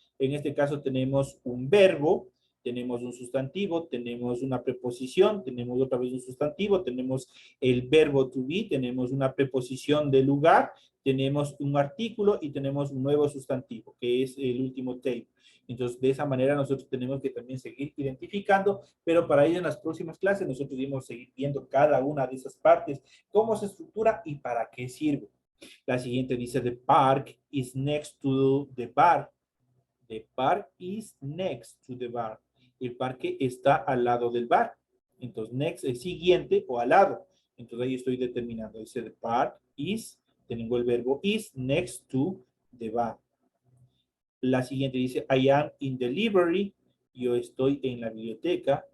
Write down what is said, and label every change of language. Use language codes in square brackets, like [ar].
[es] En este caso tenemos un verbo, tenemos un sustantivo, tenemos una preposición, tenemos otra vez un sustantivo, tenemos el verbo to be, tenemos una preposición de lugar, tenemos un artículo y tenemos un nuevo sustantivo, que es el último table. Entonces, de esa manera nosotros tenemos que también seguir identificando, pero para ello en las próximas clases nosotros debemos seguir viendo cada una de esas partes, cómo se estructura y para qué sirve. La siguiente dice, [en] the park is next to the bar. The park is next to the bar. [es] El parque está al lado del bar. Entonces, next es siguiente o al lado. Entonces, ahí estoy determinando. Dice, [en] the park is, [es] tengo el verbo [en] is next to the bar. [es] La siguiente dice, [en] I am in the library. [es] Yo estoy en la biblioteca.